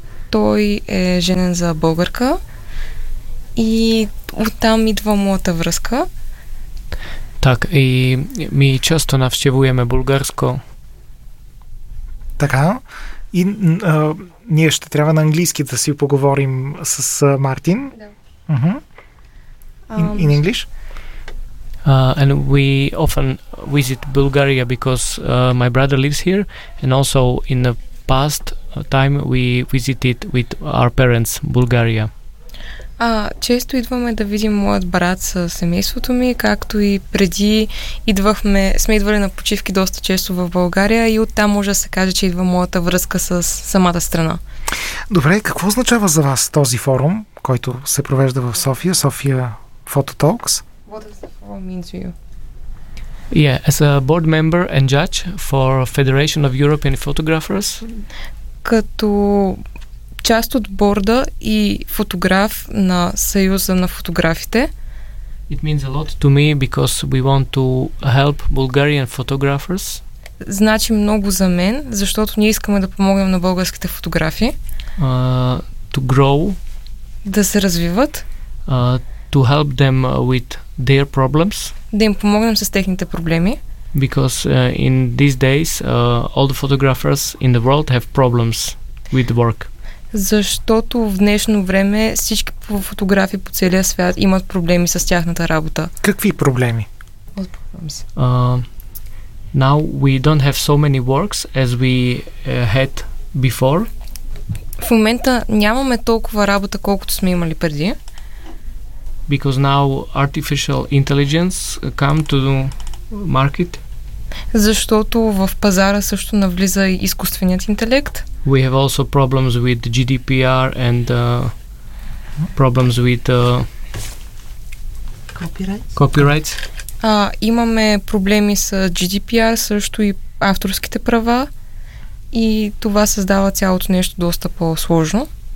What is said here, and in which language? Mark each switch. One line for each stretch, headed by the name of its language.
Bulgarian: Той е женен за българка и оттам идва моята връзка. Так, и ми често навщевуваме българско. Така, и ние ще трябва на английски да си поговорим с Мартин. Да.
English: In English? And we often visit Bulgaria because my brother lives here, and also in the past time we visited with our parents Bulgaria.
Bulgarian: Често идваме да видим моят брат с семейството ми, както и преди сме идвали на почивки доста често в България, и оттам може да се каже, че идва моята връзка с самата страна. Добре, какво означава за вас този форум, който се провежда в София, София Photo Talks?
English: What does the forum mean to you? Yeah, as a board member and judge for Federation of European Photographers.
Bulgarian: Като част от борда и фотограф на Съюза на фотографите.
English: It means a lot to me because we want to help Bulgarian photographers.
Bulgarian: Значи много за мен, защото ние искаме да помогнем на българските фотографи.
English: To grow.
Bulgarian: Да се развиват.
English: to help them with their problems.
Bulgarian: Да им помогнем с техните проблеми.
English: Because in these days all the photographers in the world have problems with work.
Bulgarian: Защото в днешно време всички фотографи по целия свят имат проблеми с тяхната работа. Какви проблеми?
English: Now we don't have so many works as we had before.
Bulgarian: В момента нямаме толкова работа, колкото сме имали преди.
English: Because now artificial intelligence come to the market.
Bulgarian: Защото в пазара също навлиза и изкуственият интелект.
English: We have also problems with GDPR and problems with copyrights.
Bulgarian: Имаме проблеми с GDPR, също и авторските права, и това създава цялото нещо доста по-сложно.